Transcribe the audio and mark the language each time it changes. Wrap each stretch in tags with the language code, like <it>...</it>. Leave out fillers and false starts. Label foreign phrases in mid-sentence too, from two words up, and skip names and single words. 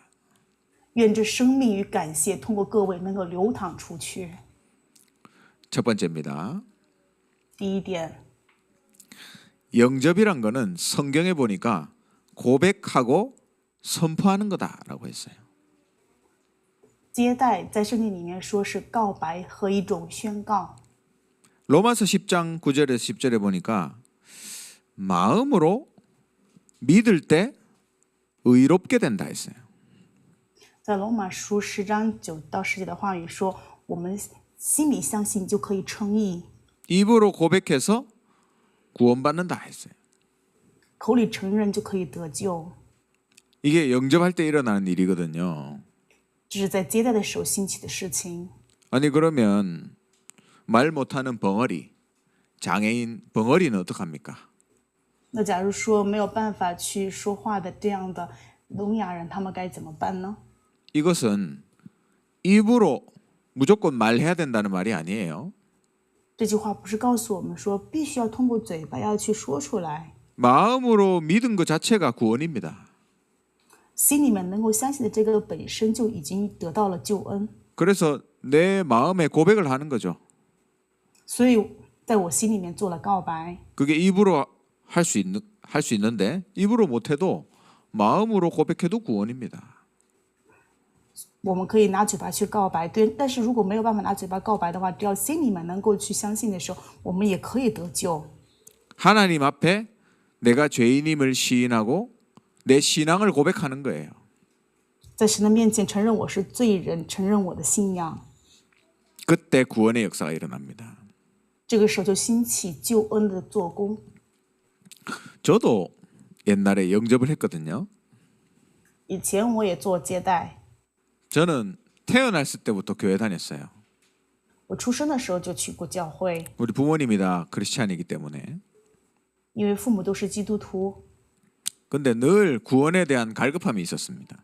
<zh>愿这生命与感谢通过各位能够流淌出去。</zh> <ko>첫 번째입니다.</ko> <zh>第一点，</zh> <ko>영접이란 거는 성경에 보니까 고백하고 선포하는 거다라고 했어요.</ko> <zh>接待在圣经里面说是告白和一种宣告。</zh> <ko>로마서 10장 9절에서 10절에 보니까 마음으로 믿을 때 의롭게 된다 했어요.</ko> <zh>在罗马书10章9到10节的话语说，我们心里相信就可以称义，</zh> <ko>입으로 고백해서 구원받는다 했어요.</ko> <zh>口里承认就可以得救。</zh> <ko>이게 영접할 때 일어나는 일이거든요.</ko> <zh>这是在接待的时候兴起的事情。</zh> <ko>아니 그러면 말 못하는 벙어리, 장애인 벙어리는 어떡합니까?</ko> <zh>那假如说没有办法去说话的这样的聋哑人，他们该怎么办呢？</zh> <ko>이것은 입으로 무조건 말해야 된다는 말이 아니에요.</ko> <zh>这句话不是告诉我们说必须要通过嘴巴要去说出来，</zh> <ko>마음으로 믿은 것 자체가 구원입니다.</ko> <zh>心里面能够相信的这个本身就已经得到了救恩。</zh> <ko>그래서 내 마음에 고백을 하는 거죠.</ko> <zh>所以在我心里面做了告白，</zh> <ko>그게 입으로 할 수 있는데 입으로 못해도 마음으로 고백해도 구원입니다.</ko> <zh>我们可以拿嘴巴去告白，对。但是如果没有办法拿嘴巴告白的话，只要心里面能够去相信的时候，我们也可以得救。</zh> <ko>하나님 앞에 내가 죄인임을 시인하고 내 신앙을 고백하는 거예요.</ko> <zh>在神的面前承认我是罪人，承认我的信仰，</zh> <ko>그때 구원의 역사가 일어납니다.</ko> <zh>这个时候就兴起救恩的做工。</zh> <ko>저도 옛날에 영접을 했거든요.</ko> <zh>以前我也做接待，</zh> <ko>저는 태어났을 때부터 교회 다녔어요.</ko> <zh>我出生的时候就去过教会，</zh> <ko>우리 부모님이 다 크리스찬이기 때문에.</ko> <zh>因为父母都是基督徒。</zh> <ko>근데 늘 구원에 대한 갈급함이 있었습니다.</ko>